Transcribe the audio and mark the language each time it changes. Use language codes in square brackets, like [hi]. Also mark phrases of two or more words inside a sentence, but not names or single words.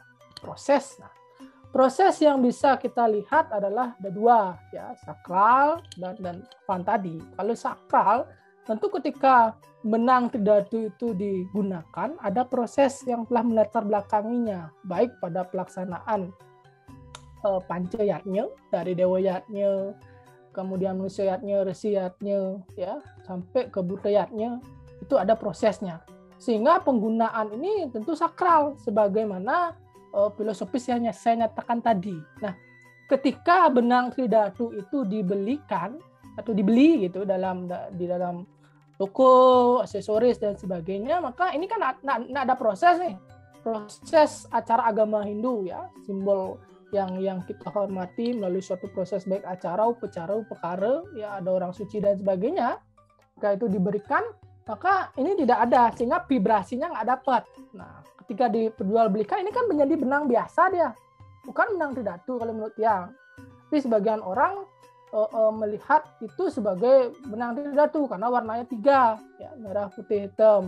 [id] Proses yang bisa kita lihat adalah ada dua ya, sakral dan fantadi. Kalau sakral, tentu ketika benang tridatu itu digunakan, ada proses yang telah melatar belakanginya, baik pada pelaksanaan panca yatnya dari dewa yatnya, kemudian manusia yatnya, resi yatnya, ya sampai ke buddha yatnya, itu ada prosesnya. Sehingga penggunaan ini tentu sakral, sebagaimana filosofis yang saya nyatakan tadi. Nah, ketika benang tridatu itu dibelikan atau dibeli gitu di dalam toko aksesoris dan sebagainya, maka ini kan ada proses nih, proses acara agama Hindu ya, simbol yang kita hormati melalui suatu proses baik acara, upacara, upakara, ya ada orang suci dan sebagainya. Jika itu diberikan, maka ini tidak ada, sehingga vibrasinya nggak dapat. Nah, ketika diperjualbelikan, ini kan menjadi benang biasa dia, bukan benang tridatu kalau menurut yang. Tapi sebagian orang melihat itu sebagai benang tridatu karena warnanya 3, ya, merah, putih, hitam.